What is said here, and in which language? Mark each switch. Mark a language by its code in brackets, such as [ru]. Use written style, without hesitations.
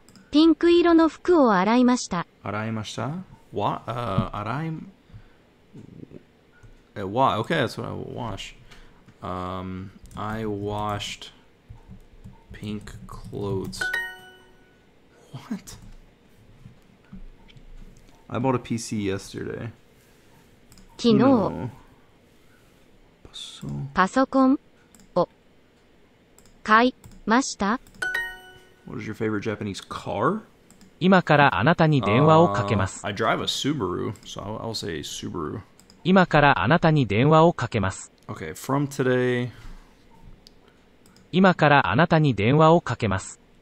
[ja] ピンク色の服を洗いました。洗いました? [en] What? Why? Okay, that's what I will wash. I washed pink clothes. What? I bought a PC yesterday. [ja] 昨日、 [en] No. [ja] パソコンを買いました。 [en] What is your favorite Japanese car? [ja] 今からあなたに電話をかけます。 [en] I drive a Subaru, so I'll say Subaru. [ja] 今からあなたに電話をかけます。 [en] Okay, from today. [ja] 今からあなたに電話をかけます。